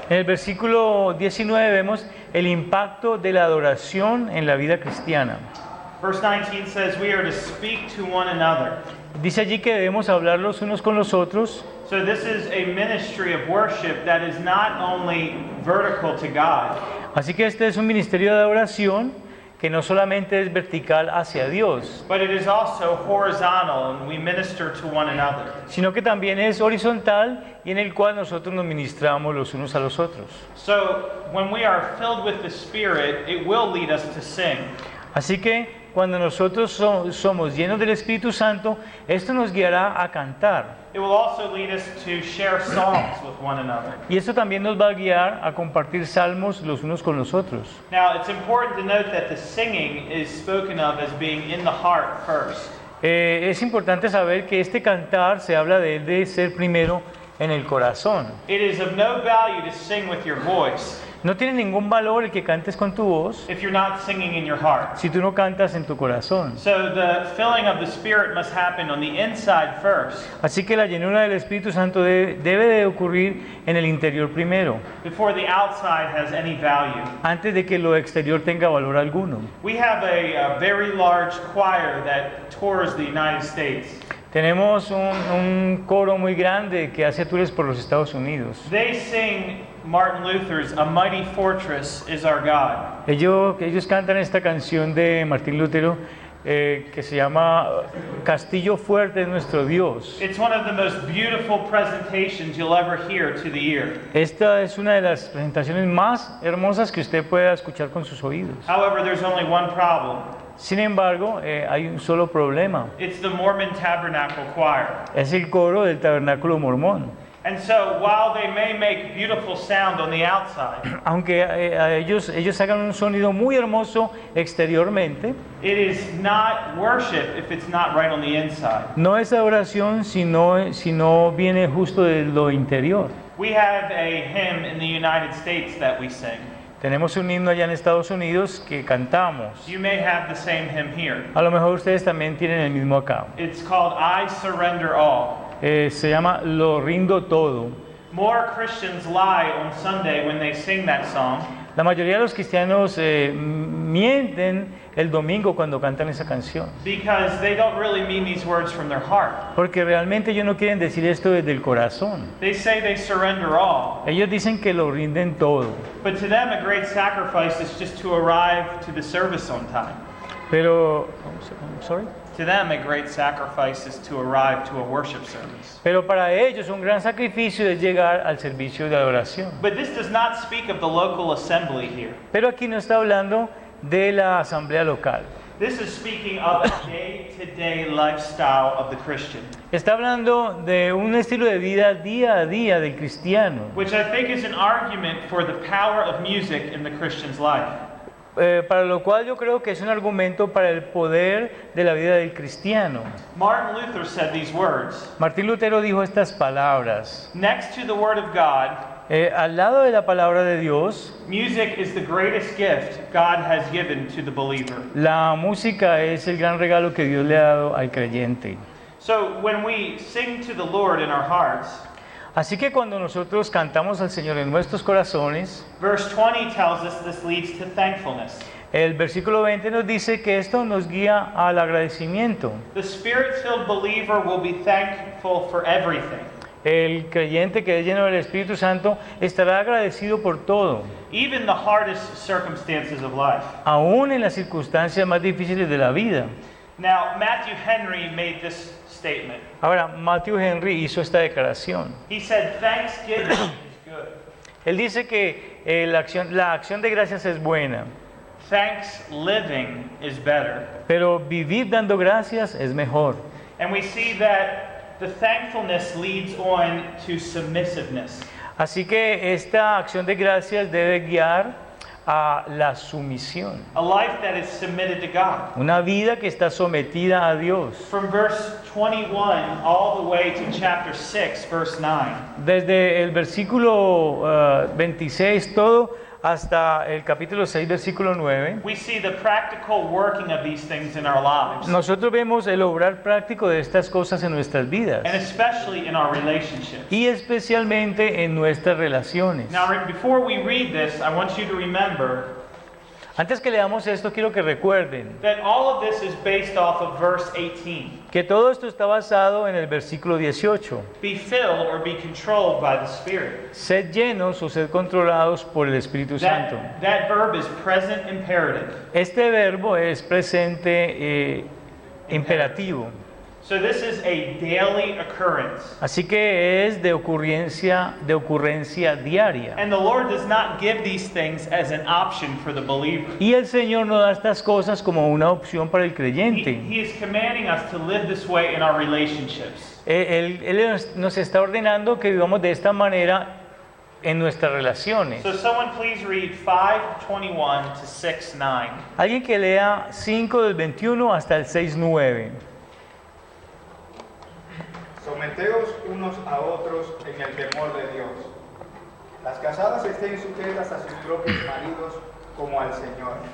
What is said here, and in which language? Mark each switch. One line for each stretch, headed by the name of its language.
Spanish: En el versículo 19 vemos el impacto de la adoración en la vida cristiana.
English: Verse 19 says we are to speak to one another.
Spanish: Dice allí que debemos hablar los unos con los otros.
English: So this is a ministry of worship that is not only vertical to God.
Spanish: Así que este es un ministerio de adoración que no solamente es vertical hacia Dios,
English: But it is also horizontal, and we minister to one another.
Spanish: sino que también es horizontal y en el cual nosotros nos ministramos los unos a los otros.
English: So when we are filled with the Spirit, it will lead us to sing.
Spanish: Así que cuando nosotros somos llenos del Espíritu Santo, esto nos guiará a cantar.
English: It will also lead us to share songs with one another.
Spanish: Y esto también nos va a guiar a compartir salmos los unos con los otros.
English: Now, it's important to note that the singing is spoken of as being in the heart first.
Spanish: Es importante saber que este cantar se habla de él de ser primero en el corazón.
English: It is of no value to sing with your voice
Spanish: No tiene ningún valor el que cantes con tu voz
English: if you're not singing in your heart.
Spanish: si tú no cantas en tu corazón.
English: So the filling of the Spirit must happen on the inside first,
Spanish: Así que la llenura del Espíritu Santo debe de ocurrir en el interior primero,
English: before the outside has any value.
Spanish: antes de que lo exterior tenga valor alguno.
English: We have a very large choir that tours the United States.
Spanish: Tenemos un coro muy grande que hace tours por los Estados Unidos.
English: They sing Martin Luther's "A Mighty Fortress is Our God."
Spanish: Ellos cantan esta canción de Martín Lutero que se llama Castillo Fuerte es nuestro Dios.
English: It's one of the most beautiful presentations you'll ever hear to the ear.
Spanish: Esta es una de las presentaciones más hermosas que usted pueda escuchar con sus oídos.
English: However, there's only one problem.
Spanish: Sin embargo, hay un solo problema.
English: It's the Mormon Tabernacle Choir.
Spanish: Es el coro del Tabernáculo Mormón.
English: And so, while they may make beautiful sound on the outside,
Spanish: Aunque ellos hagan un sonido muy hermoso exteriormente,
English: it is not worship if it's not right on the inside.
Spanish: no es adoración si no viene justo de lo interior.
English: We have a hymn in the United States that we sing.
Spanish: Tenemos un himno allá en Estados Unidos que cantamos.
English: You may have the same hymn here.
Spanish: A lo mejor ustedes también tienen el mismo acá.
English: It's called "I Surrender All."
Spanish: Se llama Lo rindo todo.
English: More Christians lie on Sunday when they sing that song
Spanish: La mayoría de los cristianos mienten el domingo cuando cantan esa canción,
English: because they don't really mean these words from their heart.
Spanish: porque realmente ellos no quieren decir esto desde el corazón.
English: They say they surrender all,
Spanish: Ellos dicen que lo rinden todo,
English: but to them a great sacrifice is just to arrive to the service on time.
Spanish: Pero,
English: I'm sorry. To them, a great sacrifice is to arrive to a worship service.
Spanish: Pero para ellos un gran sacrificio es llegar al servicio de adoración.
English: But this does not speak of the local assembly here.
Spanish: Pero aquí no está hablando de la asamblea local.
English: This is speaking of a day-to-day lifestyle of the Christian,
Spanish: Está hablando de un estilo de vida día a día del cristiano.
English: which I think is an argument for the power of music in the Christian's life.
Spanish: Para lo cual yo creo que es un argumento para el poder de la vida del cristiano.
English: Martin Luther said these words,
Spanish: Martín Lutero dijo estas palabras.
English: "Next to the Word of God,
Spanish: Al lado de la palabra de Dios,
English: music is the greatest gift God has given to the believer."
Spanish: la música es el gran regalo que Dios le ha dado al creyente.
English: So when we sing to the Lord in our hearts,
Spanish: Así que cuando nosotros cantamos al Señor en nuestros corazones,
English: verse 20 tells us this leads to thankfulness.
Spanish: el versículo 20 nos dice que esto nos guía al agradecimiento.
English: The Spirit-filled believer will be thankful for everything,
Spanish: El creyente que es lleno del Espíritu Santo estará agradecido por todo,
English: even the hardest circumstances of life.
Spanish: aún en las circunstancias más difíciles de la vida.
English: Now, Matthew Henry made this statement.
Spanish: Ahora, Matthew Henry hizo esta declaración.
English: He said, "Thanksgiving is good.
Spanish: Él dice que la acción de gracias es buena,
English: Thanks living is better."
Spanish: pero vivir dando gracias es mejor.
English: And we see that the thankfulness leads on to submissiveness.
Spanish: Así que esta acción de gracias debe guiar a la sumisión,
English: A life that is submitted to God.
Spanish: una vida que está sometida a Dios.
English: From verse 21 all the way to chapter 6, verse 9.
Spanish: Desde el versículo 26 todo hasta el capítulo 6, versículo 9,
English: We see the practical working of these things in our lives,
Spanish: nosotros vemos el obrar práctico de estas cosas en nuestras vidas
English: and especially in our relationships.
Spanish: y especialmente en nuestras relaciones.
English: Now, before we read this, I want you to remember
Spanish: Antes que leamos esto, quiero que recuerden
English: that all of this is based off of verse 18.
Spanish: que todo esto está basado en el versículo 18.
English: Be filled or be controlled by the Spirit.
Spanish: Sed llenos o sed controlados por el Espíritu Santo.
English: That verb is present imperative.
Spanish: Este verbo es presente imperativo,
English: So this is a daily occurrence.
Spanish: así que es de ocurrencia diaria.
English: And the Lord does not give these things as an option for the believer.
Spanish: Y el Señor no da estas cosas como una opción para el creyente.
English: He is commanding us to live this way in our relationships.
Spanish: Él nos está ordenando que vivamos de esta manera en nuestras relaciones.
English: So someone please read 5:21 to 6:9.
Spanish: Alguien que lea 5 del 21 hasta el 6:9. Someteos unos a otros en el temor de Dios. Las casadas estén sujetas a sus propios maridos como al Señor.